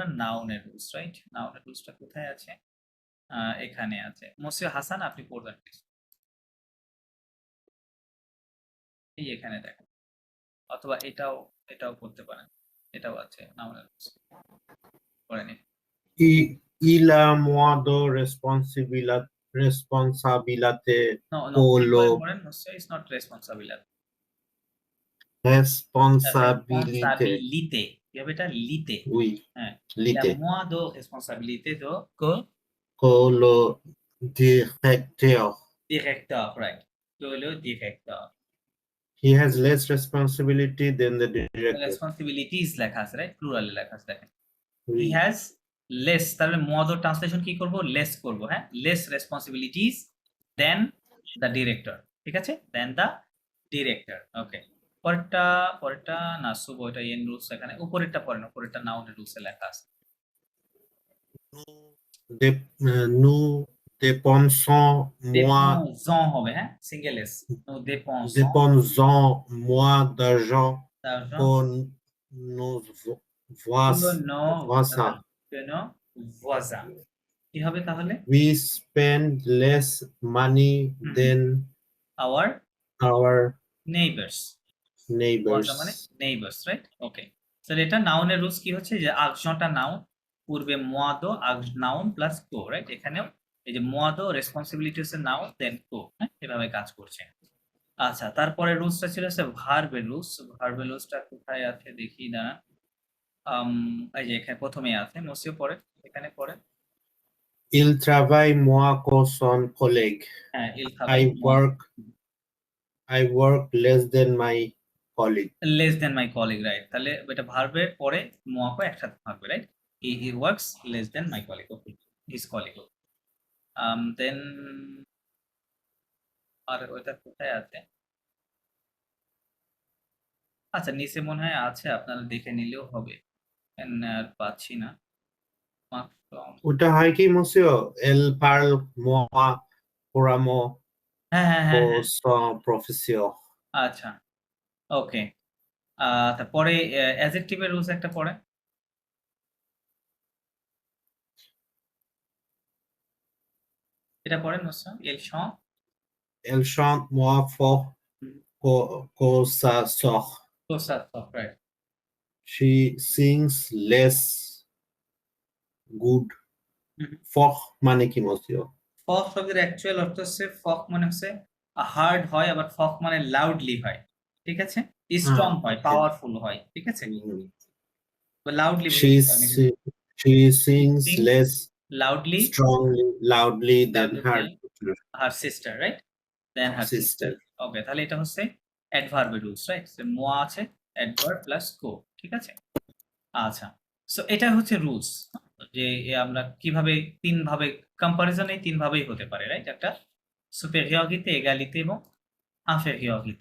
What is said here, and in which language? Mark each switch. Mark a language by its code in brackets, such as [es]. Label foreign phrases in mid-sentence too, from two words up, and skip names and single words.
[bn] নাউনের রুলস, রাইট? নাউনের রুলসটা কোথায় আছে? এখানে আছে। মসিউ হাসান আপনি পড়বেন প্লিজ। এই এখানে দেখেন। অথবা এটাও করতে পারেন। এটাও আছে নাউনের রুলস। পড়ে নিন। [fr] Il a moins de responsabilité [en] no, no, [fr] que [bn] ঠিক [fr] le [bn] করে পড়েন। মসিউ [en] is not responsible. [fr] responsabilité. [bn] রেসপন্সাবিলিতে। কি হবে এটা? লিতে। [fr] Oui, [bn] হ্যাঁ। [fr] Il a l'idée. moins de responsabilité que Que le directeur. directeur, right? Que le directeur। [en] He has less responsibility than the director. [bn] responsibilities লেখা আছে, রাইট? প্লুরালে লেখা আছে দেখেন। He [fr] Oui. [en] has less, [bn] তাহলে [en] more the [bn] ট্রান্সলেশন কি করব? লেস করব, হ্যাঁ? [en] less responsibilities than the director। [bn] ঠিক আছে? [en] than the director। [bn] ওকে। পরেরটা না শুভ, এটা এন রুলস এখানে। উপরেরটা পড়েন, উপরেরটা নাউনের রুলসে লেখা আছে। [fr] Nous dépensons moins, [bn] dépensons হবে, হ্যাঁ? [en] single S. [fr] Nous dépensons dépensons moins d'argent d'argent que nos que nos voisins. que nos voisins। [bn] কি হবে তাহলে? [en] We spend less money হুম। than our our neighbors। voisin মানে neighbors. [bn] নেইবারস, রাইট? ওকে। তাহলে এটা নাউনের রুলস কি হচ্ছে যে আকশনটা নাউন, পূর্বে moi do নাউন প্লাস কো, রাইট? এখানেও এই যে moi do রেসপন্সিবিলিটি হচ্ছে নাউন দেন কো, হ্যাঁ? এভাবে কাজ করছে। আচ্ছা, তারপরে রুলসটা ছিল হচ্ছে ভার্বের রুলস। ভার্বের রুলসটা কোথায় আছে দেখি না। এই যে এখানে ১ম এ আছে। মসিও পড়েন, এখানে পড়েন। [fr] Il travaille moins que son collègue. [bn] হ্যাঁ, il [en] I [fr] travaille [en] work less than my colleague. less than my colleague, রাইট? [bn] তাহলে এটা ভার্বের পরে moi কো একসাথে থাকবে, রাইট? [en] he works less than my colleague, ওকে, his colleague। [bn] দেন আর ওইটা কোথায় আছে? আচ্ছা, নিচে মনে হয় আছে, আপনারা দেখে নিলেও হবে। এখানে আর পাচ্ছি না। ওটা হয় কি monsieur? [fr] Elle parle moins couramment [bn] হ্যাঁ, হ্যাঁ, হ্যাঁ, [fr] que [bn] হ্যাঁ। [fr] son professeur. [bn] আচ্ছা, ওকে। তারপরে অ্যাডজেক্টিভ এর রুলস একটা পড়েন। এটা পড়েন মোস্তা। [fr] Elle chante moins fort que sa sœur. [bn] রাইট। [en] She sings less good. হুম। [bn] Fort মানে কি monsieur? ফক শব্দের অ্যাকচুয়াল অর্থ হচ্ছে, ফক মানে হচ্ছে হার্ড হয়, আবার ফক মানে লাউডলি হয়। ঠিক আছে? স্ট্রং হয়, okay. পাওয়ারফুল হয়। ঠিক আছে? Mhm. লাউডলি [en] She [bn] বলতে পারেন এখানে। [en] she sings sings less loudly loudly than than her her sister, right? than her sister। sister. [bn] ওকে, তাহলে এটা হচ্ছে অ্যাডভার্ব এর রুলস, রাইট? সো moi আছে, অ্যাডভার্ব প্লাস কো। ঠিক আছে? আচ্ছা। সো এটা হচ্ছে রুলস, যে আমরা কিভাবে ৩ ভাবে কম্পারিজন, এই ৩ ভাবেই হতে পারে, রাইট? একটা সুপেরিয়রিটি, এগালিতে এবং ইনফেরিয়রিটি।